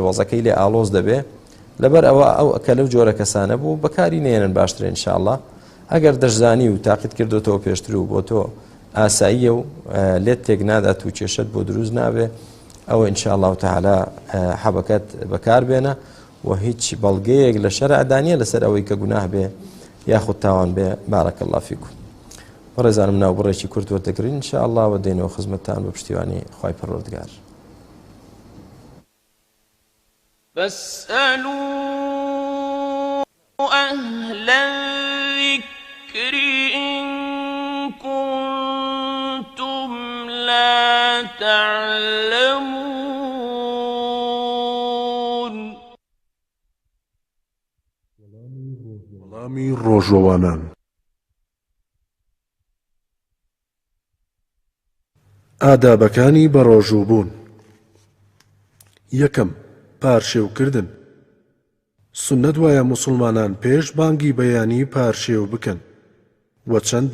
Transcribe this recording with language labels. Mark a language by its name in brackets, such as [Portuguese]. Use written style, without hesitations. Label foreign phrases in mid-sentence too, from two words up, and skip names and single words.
[Central Kurdish] وەزەکەی لێ ئالۆز دەبێ لەبەر ئەوە ئەو ئەکە لەو جۆرە کەسانە بوو بەکاری نێنن باشتر ئینشاءالله ئەگەر دەشزانی و تاقیت کردوتەوە پێشتر و بۆ تۆ ئاساییە و لێت تێک نادات و کێشت بۆ دروست نابێ ئەوە [Arabic] ئینشاءالله تعالى [Central Kurdish] حەبەکەت بەکار بێنە و هیچ بەڵگەیەک لە شەرعدانیە لەسەر ئەوەی کە گوناه بێ یاخود تاوان بێ [Arabic] بارەکە الله فیکم [Central Kurdish] بەڕێزانم ناو بڕێکی کورت وەردەگرین ئینشاءالله و دێنەوە خزمەتتان بە پشتیوانی خوای پەروەردگار [Arabic] فاسألوا أهل الذكر إن كنتم لا تعلمون [Central Kurdish] وەڵامی ڕۆژەوانان ئادابەکانی بە ڕۆژووبوون یەکەم پارشێوکردن سنەت وایە موسڵمانان پێش بانگی بەیانی پارشێو بکەن و چەند